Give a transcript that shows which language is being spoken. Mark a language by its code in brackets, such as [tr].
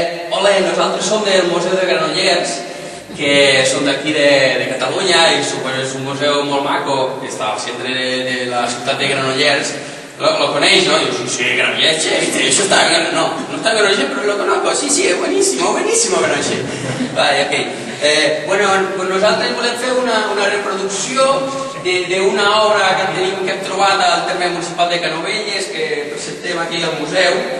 [ca] Hola, nosaltres som del Museu de Granollers, que som d'aquí de Catalunya, i és un museu molt maco, que està al centre de la ciutat de Granollers. Lo coneix, [es] ¿no? Yo sí, Granollers, ¿viste? Yo estaba en no está en Granollers, pero lo conozco. Sí, es buenísimo Granollers. Vale, ok. [ca] Bueno, pues nosaltres volem fer una reproducció d'una obra que hem trobat al terme municipal de Canovelles, que presentem aquí al museu.